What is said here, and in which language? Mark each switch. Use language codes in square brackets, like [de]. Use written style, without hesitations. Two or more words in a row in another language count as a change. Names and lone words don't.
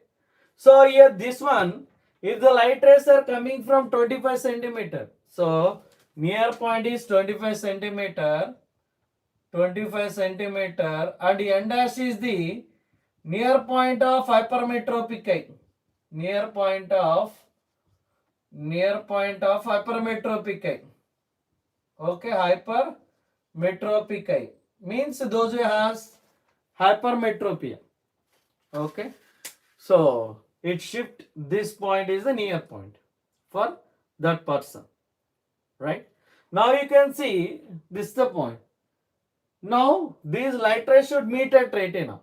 [en] So here this one, if the light rays are coming from 25 centimeter, so near point is 25 centimeter, 25 centimeter, and end dash is the near point of hypermetropic eye. Near point of hypermetropic eye. Okay, hypermetropic eye means those who has hypermetropia. Okay, so it shift this point is the near point for that person, right? Now you can see this is the point. Now these light rays should meet at retina.